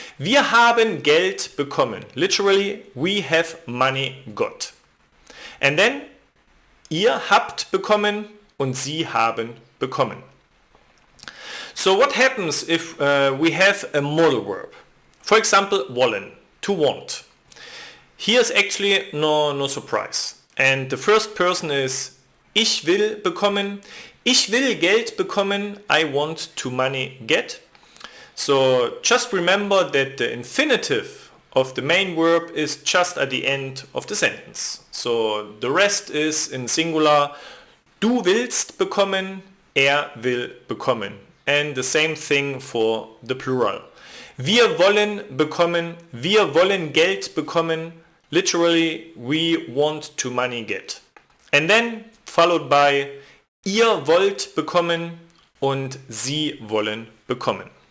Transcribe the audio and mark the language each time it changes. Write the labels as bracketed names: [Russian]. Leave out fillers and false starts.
[German] Wir haben Geld bekommen. [English] Literally, we have money got. And then, [German] ihr habt bekommen und sie haben bekommen. [English] So what happens if we have a modal verb? For example, wollen, to want. Here's actually no surprise. And the first person is [German] ich will bekommen. Ich will Geld bekommen. [English] I want to money get. So just remember that the infinitive of the main verb is just at the end of the sentence. So the rest is in singular. [German] Du willst bekommen. Will bekommen. [English] And the same thing for the plural. [German] Wir wollen bekommen. Wir wollen Geld bekommen. [English] Literally, we want to money get. And then followed by [German] ihr wollt bekommen und sie wollen bekommen.